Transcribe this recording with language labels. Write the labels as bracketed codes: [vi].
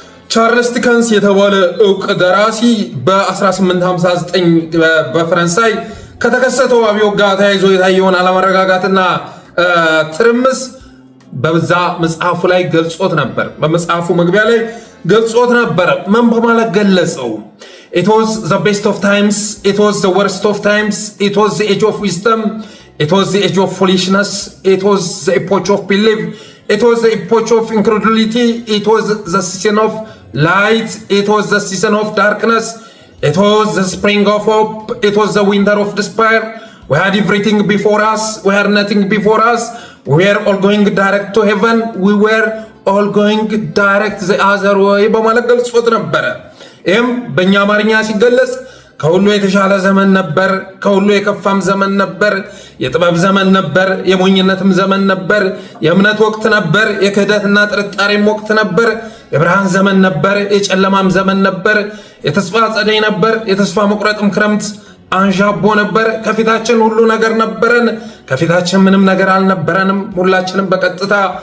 [am] ቻርልስ ዲከንስ የተባለ ዕውቅ ደራሲ በ1859 በፈረንሳይ ከተከሰተው አብዮት ጋር ተያይዞ የታየውን አለመረጋጋትና ትርምስ በዛ መጽሐፉ ላይ ገልጾት ነበር። በመጽሐፉ መግቢያ ላይ ገልጾት ነበር። ምን በማለት ገለጸው? [en] It was the best of times, it was the worst of times, it was the age of wisdom, it was the age of foolishness, it was the epoch of belief, it was the epoch of incredulity, it was the season of light, it was the season of darkness, it was the spring of hope, it was the winter of despair. We had everything before us, we had nothing before us, we were all going direct to heaven, we were all going direct the other way [am] በማለት ገልጾት ነበረ። ይህም በእኛ አማርኛ ሲገለጽ ከሁሉ የተሻለ ዘመን ነበር፣ ከሁሉ የከፋም ዘመን ነበር፣ የጥበብ ዘመን ነበር፣ የሞኝነትም ዘመን ነበር፣ የእምነት ወቅት ነበር፣ የክህደትና ጥርጣሬም ወቅት ነበር፣ የብርሃን ዘመን ነበር፣ የጨለማም ዘመን ነበር፣ የተስፋ ጸደይ ነበር፣ የተስፋ መቁረጥም ክረምት አንዣቦ ነበር። ከፊታችን ሁሉ ነገር ነበረን፣ ከፊታችን ምንም ነገር አልነበረንም። ሁላችንም በቀጥታ